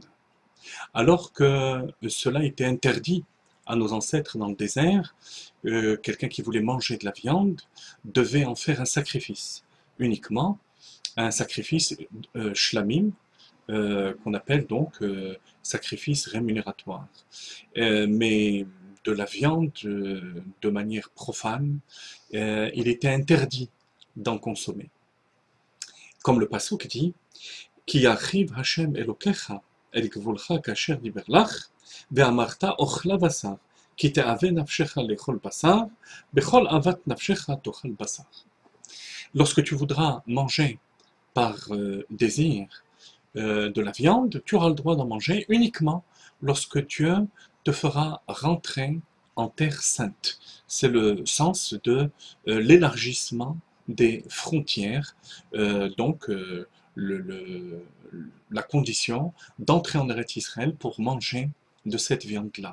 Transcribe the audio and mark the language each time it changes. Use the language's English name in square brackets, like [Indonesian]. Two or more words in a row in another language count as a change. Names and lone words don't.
[French] Alors que cela était interdit à nos ancêtres dans le désert, quelqu'un qui voulait manger de la viande devait en faire un sacrifice, uniquement un sacrifice shlamim, qu'on appelle donc sacrifice rémunératoire. Mais de la viande de manière profane, il était interdit d'en consommer. Comme le pasuk dit, [Hebrew] כי ירחיב השם אלוקיך אל גבולך כאשר דבר לך ואמרת אכלה בשר כי תאוה נפשך לאכול בשר בכל אוות נפשך תאכל בשר. [French] Lorsque tu voudras manger par désir de la viande, tu auras le droit d'en manger uniquement lorsque tu te feras rentrer en terre sainte. C'est le sens de l'élargissement des frontières, la condition d'entrer en Eretz Israël pour manger de cette viande-là.